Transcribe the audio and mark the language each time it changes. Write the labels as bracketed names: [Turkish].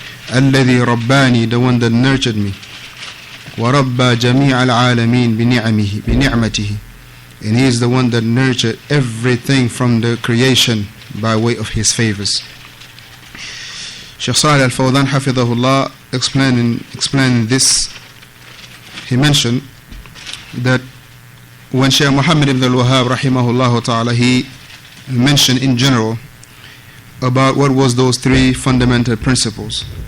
[Arabic] الذي رباني, [English] the one that nurtured me. [Arabic] وربى جميع العالمين بنعمته. [English] And He is the one that nurtured everything from the creation by way of His favors. Shaykh Salih al-Fawzaan hafidhahullah explaining this, he mentioned that when Shaykh Muhammad ibn al-Wahhab rahimahullah ta'ala, he mentioned in general about what was those three fundamental principles.